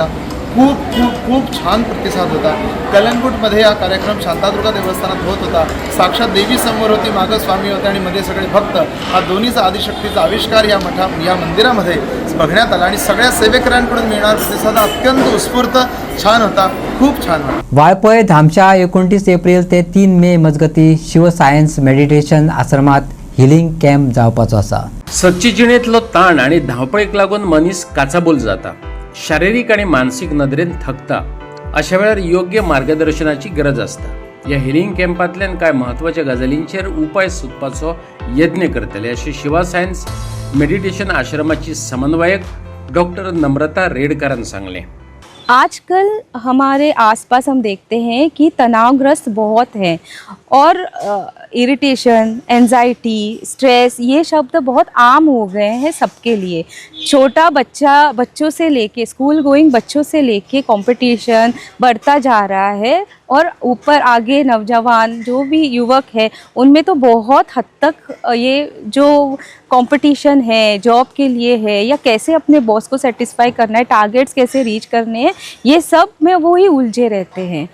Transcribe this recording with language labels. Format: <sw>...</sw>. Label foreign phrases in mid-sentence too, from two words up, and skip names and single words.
<mr>खूप खूप खूप छान प्रतिसाद होता. कलंगूटमध्ये हा कार्यक्रम शांतादुर्गा देवस्थानात होत होता. साक्षात देवी समोर होती, मागं स्वामी होते आणि मध्ये सगळे भक्त. हा दोन्हीचा आदिशक्तीचा आविष्कार या मंदिरामध्ये बघण्यात आला आणि सगळ्या सेवेकऱ्यांकडून मिळणारा प्रतिसाद अत्यंत उत्स्फूर्त छान होता. खूप छान होता.</mr> <kok>वाळपय धामच्या 29 एप्रिल ते 3 मे मजगती शिव सायन्स मेडिटेशन आश्रमात</kok> <en>healing camp</en> <kok>जावपाचो आसा. सच्ची जिणेंतलो ताण आनी धांवपळीक लागून मनीस काचाबोल जाता, शारिरीक आणि मानसिक नदरेन थकता. अशा वेळार योग्य मार्गदर्शनाची गरज असता. या हिलिंग कॅम्पांतल्यान कांय म्हत्वाच्या गजालींचेर उपाय सोदपाचो यत्न करतले अशें शिवा सायन्स मेडिटेशन आश्रमाची समन्वयक डॉक्टर नम्रता रेडकरान सांगलें.</kok> <hi>आजकल हमारे आसपास हम देखते हैं कि तनावग्रस्त बहुत हैं और</hi> <en>irritation, anxiety, stress,</en> <hi>ये शब्द बहुत आम हो गए हैं सबके लिए। छोटा बच्चों से लेके,</hi> <en>school going</en> <hi>बच्चों से लेके कंपटीशन बढ़ता जा रहा है, और ऊपर आगे नौजवान जो भी युवक है उनमें तो बहुत हद तक ये जो कंपटीशन है जॉब के लिए है, या कैसे अपने बॉस को सेटिस्फाई करना है, टारगेट्स कैसे रीच करने हैं, ये सब में वो ही उलझे रहते हैं।</hi>